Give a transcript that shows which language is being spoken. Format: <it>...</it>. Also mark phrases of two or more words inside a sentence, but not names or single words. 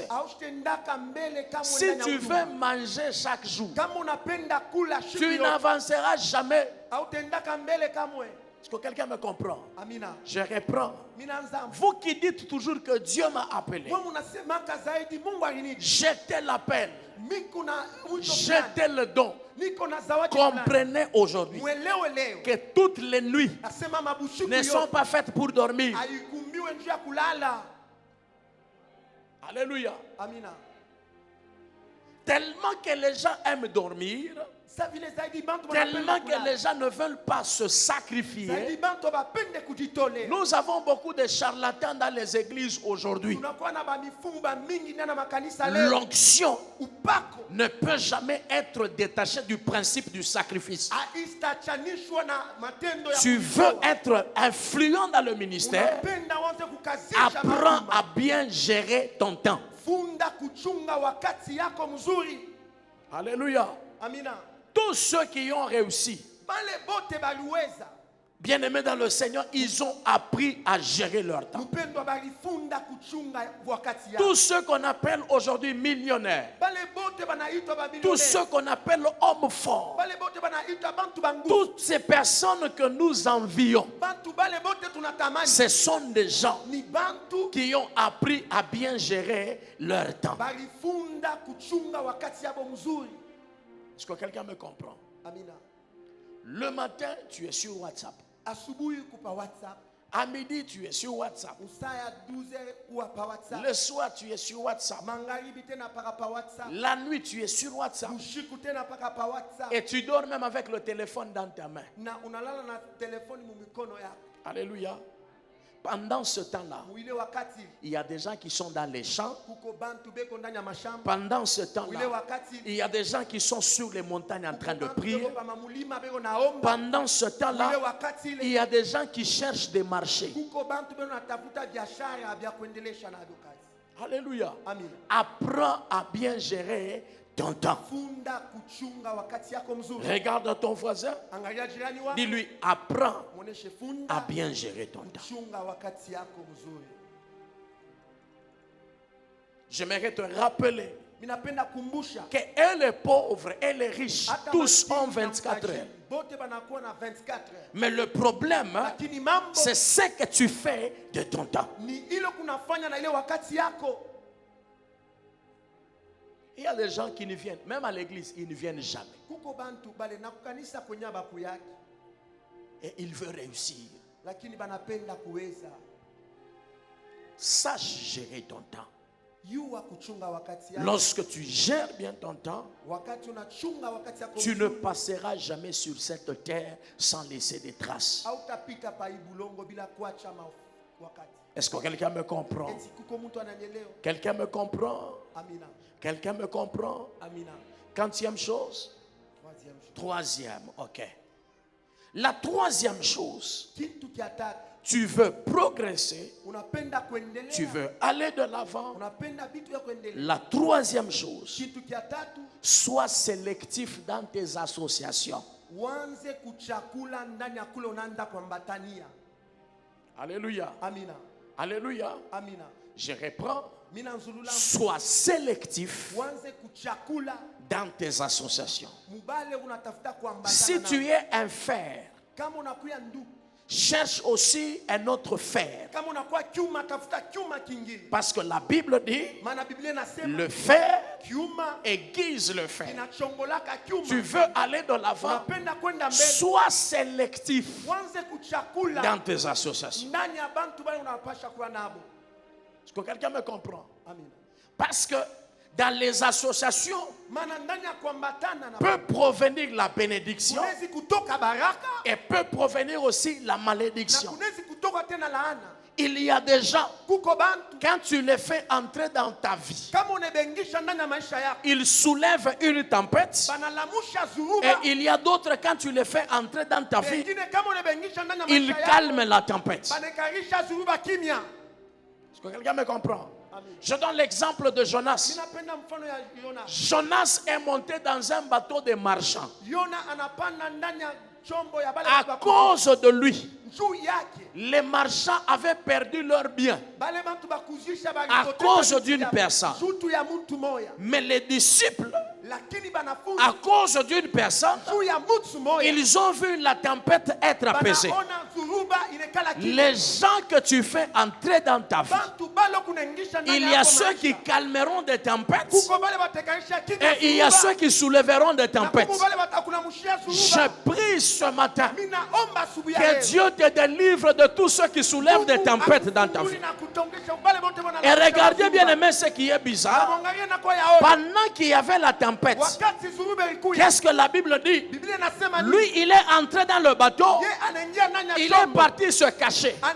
<sw>aushtendaka mbele kama</sw> <fr>Si</fr> <sw>ndani ya</sw> <fr>tu</fr> <sw>huduma.</sw> <fr>veux manger chaque jour,</fr> <sw>Kama unapenda kula shiku</sw> <fr>tu</fr> <sw>yote,</sw> <fr>n'avanceras jamais.</fr> <sw>autendaka mbele kamwe.</sw> <fr>Est-ce que quelqu'un me comprend?</fr> <sw>Amina.</sw> <fr>Je reprends.</fr> <sw>Minaanza.</sw> <fr>Vous qui dites toujours que Dieu m'a appelé,</fr> <sw>Mwe munasemaka zaidi Mungu alinita.</sw> <fr>jetez l'appel,</fr> <sw>Miko na wito fulani.</sw> <fr>jetez le don.</fr> <sw>Niko na zawadi fulani.</sw> <fr>Comprenez aujourd'hui</fr> <sw>Mwelewe leo.</sw> <fr>que toutes les nuits</fr> <sw>Nasema mabushiku</sw> <fr>ne sont</fr> <sw>yote</sw> <fr>pas faites pour dormir.</fr> <sw>aikumbiwe njuu ya kulala.</sw> <fr>Alléluia.</fr> <sw>Amina.</sw> <fr>Tellement que les gens aiment dormir,</fr> <sw>Sa vile zaidi bantu</sw> <fr>tellement</fr> <sw>wanapenda</sw> <fr>que les</fr> <sw>kulala.</sw> <fr>gens ne veulent pas se</fr> <sw>Zaidi</sw> <fr>sacrifier.</fr> <sw>bantu bapende kujitolea.</sw> <fr>Nous avons beaucoup de charlatans dans les églises aujourd'hui.</fr> <sw>Tunakuwa na bamifumu ba mingi ndani ya makanisa leo.</sw> <fr>L'onction</fr> <sw>Upako</sw> <fr>ne peut jamais être détachée du principe du sacrifice.</fr> <sw>haistachanishwa na matendo ya</sw> <fr>Tu veux</fr> <sw>kujitoa.</sw> <fr>être influent dans le ministère,</fr> <sw>Unapenda uanze kukazisha</sw> <fr>apprends</fr> <sw>mahuduma.</sw> <fr>à bien gérer ton temps.</fr> <sw>Funda kuchunga wakati yako mzuri.</sw> <fr>Alléluia.</fr> <sw>Amina.</sw> <fr>Tous ceux qui ont réussi,</fr> <sw>Bale bote baliweza.</sw> <fr>bien-aimés dans le Seigneur, ils ont appris à gérer leur temps.</fr> <sw>Mpendwa balifunda kuchunga wakati yako.</sw> <fr>Tous ceux qu'on appelle aujourd'hui millionnaires,</fr> <sw>Bale bote banaitwa</sw> <fr>tous</fr> <sw>babilionnaire.</sw> <fr>ceux qu'on appelle hommes forts,</fr> <sw>Bale bote banaitwa bantu bangu.</sw> <fr>toutes ces personnes que nous envions,</fr> <sw>Bantu bale bote tunatamani.</sw> <fr>ce sont des gens</fr> <sw>Ni bantu</sw> <fr>qui ont appris à bien gérer leur temps.</fr> <sw>balifunda kuchunga wakati yabo mzuri.</sw> <fr>Est-ce que quelqu'un me comprend?</fr> <sw>Amina.</sw> <fr>Le matin, tu es sur WhatsApp.</fr> <sw>Asubuhi kupa WhatsApp.</sw> <fr>À midi, tu es sur WhatsApp.</fr> <sw>Usaya 12 ou pa WhatsApp.</sw> <fr>Le soir, tu es sur WhatsApp.</fr> <sw>Magharibi tena paka pa WhatsApp.</sw> <fr>La nuit, tu es sur WhatsApp.</fr> <sw>Ushiku tena paka pa WhatsApp.</sw> <fr>Et tu dors même avec le téléphone dans ta main.</fr> <sw>Na unalala na telefoni mu mikono yako.</sw> <fr>Alléluia. Pendant ce temps-là,</fr> <sw>Ile wakati</sw> <fr>il y a des gens qui sont dans les champs.</fr> <sw>kuko bantu beko ndani ya mashamba.</sw> <fr>Pendant ce</fr> <sw>Ile</sw> <fr>temps-là,</fr> <sw>wakati</sw> <fr>il y a des gens qui sont sur les montagnes en train de</fr> <sw>bantu</sw> <fr>prier.</fr> <sw>beko pa mamulima beko naomba.</sw> <fr>Pendant ce</fr> <sw>Ile</sw> <fr>temps-là,</fr> <sw>wakati</sw> <fr>il</fr> <sw>ile</sw> <fr>y a des gens qui cherchent des marchés.</fr> <sw>kuko bantu beko natafuta biashara vya kuendelesha na kazi.</sw> <fr>Alléluia.</fr> <sw>Amina.</sw> <fr>Apprends à bien gérer ton temps.</fr> <sw>Funda kuchunga wakati yako mzuri.</sw> <fr>Regarde ton voisin.</fr> <sw>Angalia jirani wako.</sw> <fr>Dis-lui, apprends</fr> <sw>Muoneshe</sw> <fr>à</fr> <sw>funda</sw> <fr>bien gérer ton temps.</fr> <sw>kuchunga wakati yako mzuri.</sw> <fr>J'aimerais te rappeler</fr> <sw>Minapenda kumbusha</sw> <fr>que et les pauvres et les riches,</fr> <sw>hata</sw> <fr>tous</fr> <sw>maskini</sw> <fr>ont</fr> <sw>na</sw> <fr>24</fr> <sw>mtajiri,</sw> <fr>heures.</fr> <sw>bote banakuwa na 24 heures.</sw> <fr>Mais le problème,</fr> <sw>Lakini mambo</sw> <fr>c'est ce que tu fais de ton temps.</fr> <sw>ni ile kunafanya na ile wakati yako.</sw> <fr>Il y a des gens qui ne viennent, même à l'église, ils ne viennent jamais.</fr> <sw>Kuko bantu bale na kukanisa kwenye bakuyaki,</sw> <fr>Et ils veulent réussir.</fr> <sw>lakini banapenda kuweza.</sw> <fr>Sache gérer ton temps.</fr> <sw>Yuwa kuchunga wakati yako.</sw> <fr>Lorsque tu gères bien ton temps,</fr> <sw>Wakati unachunga wakati yako</sw> <fr>tu ne</fr> <sw>mzuri,</sw> <fr>passeras jamais sur cette terre sans laisser des traces.</fr> <sw>hautapita pa ibulongo bila kuacha wakati.</sw> <fr>Est-ce que quelqu'un me comprend?</fr> <sw>Eti kuko mtu ananielewa?</sw> <fr>Quelqu'un me comprend?</fr> <sw>Amina.</sw> <fr>Quelqu'un me comprend?</fr> <sw>Amina.</sw> <fr>Quantième chose? Troisième chose. Troisième, ok. La troisième chose,</fr> <sw>Kitu kia tatu,</sw> <fr>tu veux progresser,</fr> <sw>unapenda kuendelea.</sw> <fr>tu veux aller de l'avant.</fr> <sw>Unapenda vitu ya kuendelea.</sw> <fr>La troisième chose,</fr> <sw>Kitu kia tatu,</sw> <fr>sois sélectif dans tes associations.</fr> <sw>uanze kuchakula ndani ya kule unaanza kuambatania.</sw> <fr>Alléluia.</fr> <sw>Amina.</sw> <fr>Alléluia.</fr> <sw>Amina.</sw> <fr>Je reprends.</fr> <sw>Mina nzulula,</sw> <fr>Sois sélectif</fr> <sw>uanze kuchakula</sw> <fr>dans tes associations.</fr> <sw>mubale unatafuta kuambatana.</sw> <fr>Si tu es un fer,</fr> <sw>kama unakuya ndugu,</sw> <fr>cherche aussi un autre fer.</fr> <sw>kama unakuwa kiuma, tafuta kiuma kingine.</sw> <fr>Parce que la Bible dit,</fr> <sw>Maana Biblia inasema</sw> <fr>le fer</fr> <sw>kiuma</sw> <fr>aiguise le fer.</fr> <sw>inachongolaka kiuma.</sw> <fr>Tu veux aller de l'avant,</fr> <sw>Unapenda kwenda mbele,</sw> <fr>sois sélectif</fr> <sw>uanze kuchakula</sw> <fr>dans tes associations.</fr> <sw>ndani ya bantu bale unapasha kuwa nabo.</sw> <fr>Est-ce que quelqu'un me comprend?</fr> <sw>Amina.</sw> <fr>Parce que dans les associations</fr> <sw>Maana ndani ya kuambatana na</sw> <fr>peut provenir la bénédiction</fr> <sw>kunezi kutoka baraka</sw> <fr>et peut provenir aussi la</fr> <sw>na</sw> <fr>malédiction.</fr> <sw>kunezi kutoka tena laana.</sw> <fr>Il y a des gens,</fr> <sw>Kuko bantu</sw> <fr>quand tu les fais entrer dans ta vie,</fr> <sw>kama unebengisha ndani ya maisha yako,</sw> <fr>ils soulèvent une tempête.</fr> <sw>banalamusha</sw> <fr>Et</fr> <sw>zuruba.</sw> <fr>il y a d'autres, quand tu les fais entrer dans ta vie,</fr> <sw>Wengine kama unebengisha ndani ya</sw> <fr>ils</fr> <sw>maisha yako,</sw> <fr>calment la tempête.</fr> <sw>banekarisha zuruba kimya.</sw> <fr>Est-ce que quelqu'un me comprend?</fr> <sw>Amen.</sw> <fr>Je donne l'exemple de Jonas.</fr> <sw>Ninapenda mfano ya Yona.</sw> <fr>Jonas est monté dans un bateau de marchands.</fr> <sw>Yona anapanda ndani ya chombo ya bale</sw> <fr>À</fr> <sw>watu wa</sw> <fr>cause de lui,</fr> <sw>juu yake.</sw> <fr>les marchands avaient perdu leurs biens.</fr> <sw>Bale bantu bakuzisha bali</sw> <fr>À</fr> <sw>kote</sw> <fr>cause</fr> <sw>kwa</sw> <fr>d'une</fr> <sw>ya-</sw> <fr>personne.</fr> <sw>Jutu ya mtu moya.</sw> <fr>Mais les disciples,</fr> <sw>Lakini banafunzi</sw> <fr>à cause d'une personne,</fr> <sw>juu ya mtu moya.</sw> <fr>ils ont vu la tempête être apaisée.</fr> <sw>Banaona zuruba inekala kimya.</sw> <fr>Les gens que tu fais entrer dans ta vie,</fr> <sw>Bantu balo kunaingisha ndani</sw> <fr>il y a</fr> <sw>yako</sw> <fr>ceux</fr> <sw>maisha.</sw> <fr>qui calmeront des tempêtes</fr> <sw>Kuko bale batekarisha kimya</sw> <fr>et il y a</fr> <sw>zuruba.</sw> <fr>ceux qui soulèveront des</fr> <sw>Na</sw> <fr>tempêtes.</fr> <sw>kuko bale batakunamushia</sw> <fr>Je</fr> <sw>zuruba.</sw> <fr>prie ce matin</fr> <sw>Mina omba asubuhi ya</sw> <fr>que</fr> <sw>leo.</sw> <fr>Dieu te délivre de tous ceux qui soulèvent des tempêtes dans ta vie. Et regardez bien aimé ce qui est bizarre. Pendant qu'il y avait la tempête, qu'est-ce que la Bible dit? Lui, il est entré dans le bateau, il est parti se cacher.</fr>